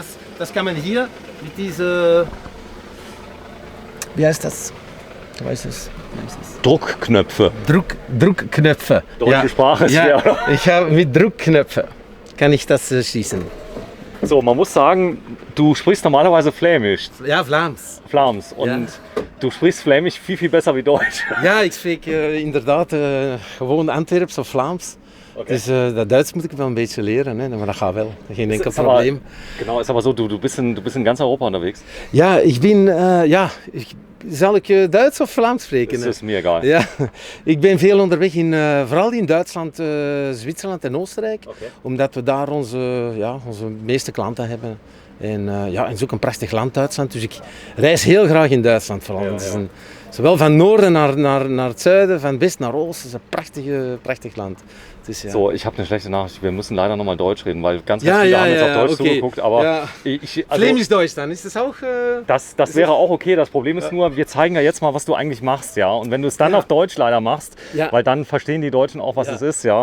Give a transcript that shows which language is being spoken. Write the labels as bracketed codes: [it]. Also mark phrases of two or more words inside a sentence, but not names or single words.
[de] Das kann man hier mit dieser. Wie heißt das? Du weißt es. Druckknöpfe. Druckknöpfe. Deutsche Sprache ist ja. Ich habe mit Druckknöpfen kann ich das schießen. So, man muss sagen, du sprichst normalerweise Flämisch. [nl] Ja, Vlaams. Vlaams. [de] Und du sprichst Flämisch viel, viel besser wie Deutsch. [nl] Ja, ik spreek inderdaad gewoon Antwerps of Vlaams. Okay. Dus dat Duits moet ik wel een beetje leren, hè? Maar dat gaat wel. Geen enkel Problem. [de] Aber, genau, ist aber so, du bist in ganz Europa unterwegs. Ja, ich bin, [nl] zal ik Duits of Vlaams spreken? [de] Das ist mir egal. [nl] Ja, ik ben veel onderweg, vooral in Duitsland, Zwitserland en Oostenrijk. Okay. Omdat we daar onze meeste klanten hebben. En het is ook een prachtig land Duitsland, dus ik reis heel graag in Duitsland vooral. Zowel van noorden naar het zuiden, van west naar oost, het is een prachtig land. [de] So, ich habe eine schlechte Nachricht. Wir müssen leider nochmal Deutsch reden, weil ganz viele haben jetzt auf Deutsch zugeguckt. Aber Flämisch-Deutsch dann, ist das auch? Das wäre auch okay. Das Problem ist nur, wir zeigen ja jetzt mal, was du eigentlich machst, ja. Und wenn du es dann auf Deutsch leider machst, weil dann verstehen die Deutschen auch, was es ist, ja.